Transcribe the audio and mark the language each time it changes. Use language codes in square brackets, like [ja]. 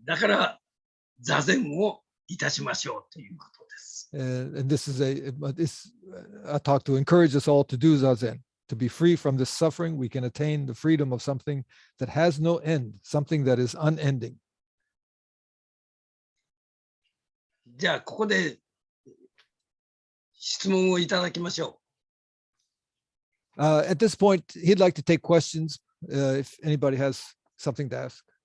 [ja] だから座禅をいたしましょうということです。 [en] And this is a talk to encourage us all to do zazen, to be free from this suffering. We can attain the freedom of something that has no end, something that is unending. [ja] じゃあここで質問をいただきましょう。 [en] At this point, he'd like to take questions if anybody has something to ask.